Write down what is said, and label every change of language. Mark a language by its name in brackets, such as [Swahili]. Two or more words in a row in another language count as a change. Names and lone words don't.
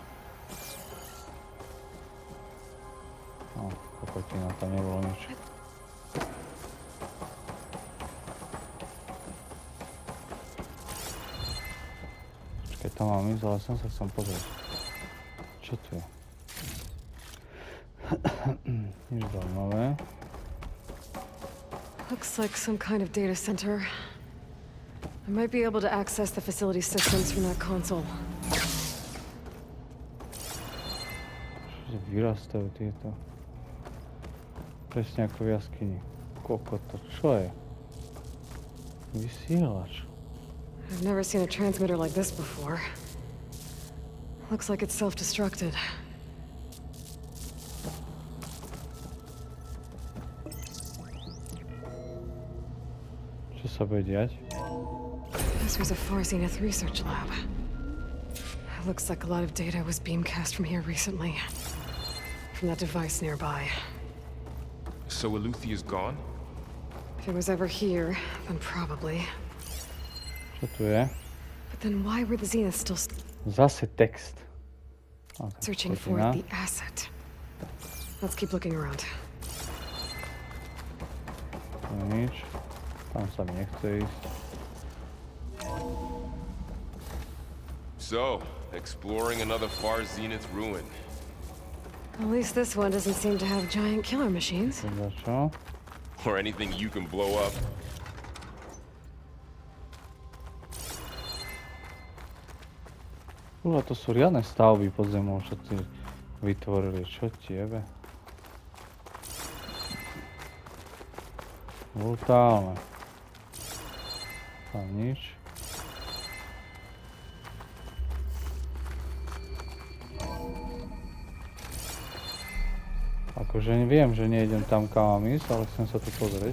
[Slovak] No, kokotina, tam nebolo nič. Počkaj, tam mám ísť, ale som sa chcel pozrieť. Čo tu je? Nič zaujímavé. [English] Looks like some kind of data center. I might be able to access the facility systems from that console. [Slovak] Čože vyrastajú tieto? Presne ako v jaskyni. Kokoto, čo je? Vysielač. [English] I've never seen a transmitter like this before. Looks like it's self-destructed. [Slovak] Čo sa bude diať? [English] This was a Far Zenith research lab. It looks like a lot of data was beamcast from here recently. From that device nearby. So Eleuthia is gone? If it was ever here, then probably. [Slovak] Čo tu je? [English] But then why were the Zeniths still [Slovak] Zase text. [English] searching for the asset? Let's keep looking around. [Slovak] Tu nič. Tam sa mi nechce ísť. [English] So, exploring another Far Zenith ruin. At least this one doesn't seem to have giant killer machines. [Slovak] Teda čo? [English] Or anything you can blow up. [Slovak] To sú riadne stavby pod zemou, čo ti vytvorili. Čo ti jebe? Brutálne. Tam nič. Akože viem, že nejdem tam, kam mám ísť, ale chcem sa tu pozrieť.